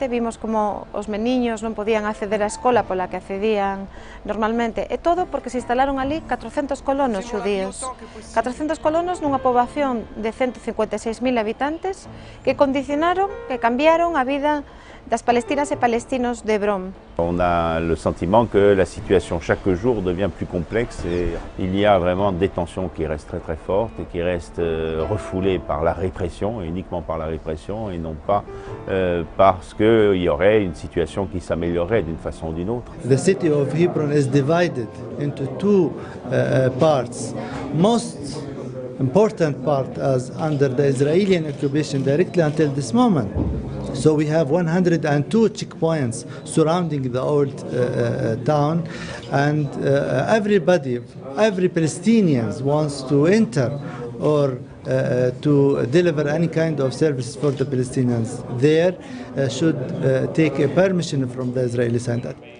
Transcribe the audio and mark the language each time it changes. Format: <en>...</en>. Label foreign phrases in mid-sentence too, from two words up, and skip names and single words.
<gl>Vimos como os meniños non podían acceder á escola pola que accedían normalmente. E todo porque se instalaron ali 400 colonos xudíos. 400 colonos nunha poboación de 156.000 habitantes que condicionaron, que cambiaron a vida das palestinas et palestinos d'Hébron.</gl> <fr>On a le sentiment que la situation chaque jour devient plus complexe et il y a vraiment des tensions qui restent très fortes et qui restent refoulées par la répression, et uniquement par la répression, et non pas parce qu'il y aurait une situation qui s'améliorerait d'une façon ou d'une autre.</fr> <en>The city of Hebron is divided into two parts. Most important part as under the Israeli occupation directly until this moment. So we have 102 checkpoints surrounding the old town, and everybody, every Palestinian wants to enter or to deliver any kind of services for the Palestinians there should take a permission from the Israeli side.</en>